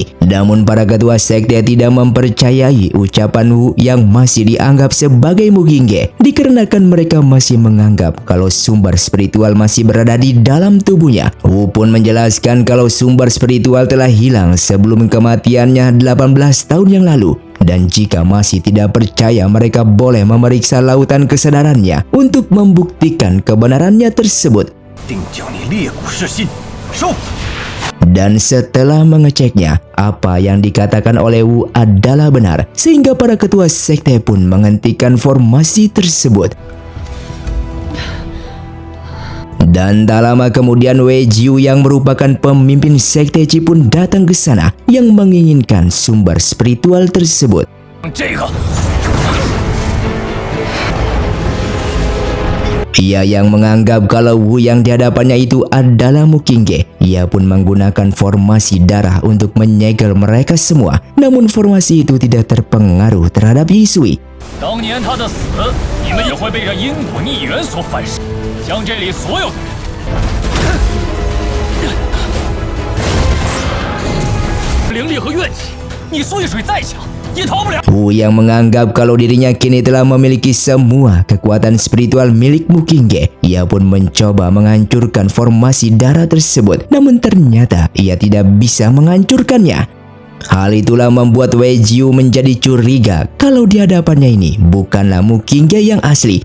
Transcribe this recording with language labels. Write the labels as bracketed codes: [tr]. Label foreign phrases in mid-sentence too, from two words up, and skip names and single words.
[id] Namun para ketua sekte tidak mempercayai ucapan Wu yang masih dianggap sebagai Mu Qingge dikarenakan mereka masih menganggap kalau sumber spiritual masih berada di dalam tubuhnya. Wu pun menjelaskan kalau sumber spiritual telah hilang sebelum kematiannya 18 tahun yang lalu. Dan jika masih tidak percaya, mereka boleh memeriksa lautan kesadarannya untuk membuktikan kebenarannya tersebut. [zh] 定将你裂骨噬心，收！ [id] Dan setelah mengeceknya, apa yang dikatakan oleh Wu adalah benar, sehingga para ketua sekte pun menghentikan formasi tersebut. Dan tak lama kemudian Wei Jiu yang merupakan pemimpin sekte Qi pun datang ke sana yang menginginkan sumber spiritual tersebut. [zh] 这个 [id] Ia yang menganggap kalau Wu yang di hadapannya itu adalah Mu Qingge. Ia pun menggunakan formasi darah untuk menyegel mereka semua. Namun formasi itu tidak terpengaruh terhadap Yisui. [zh] 当年他的死，你们也会被这因果逆缘所反噬，将这里所有的灵力和怨气，你缩水再强也逃不了。 [id] Wu yang menganggap kalau dirinya kini telah memiliki semua kekuatan spiritual milik Mu Qingge. Ia pun mencoba menghancurkan formasi darah tersebut. Namun ternyata ia tidak bisa menghancurkannya. Hal itulah membuat Wei Jiu menjadi curiga kalau di hadapannya ini bukanlah Mu Qingge yang asli.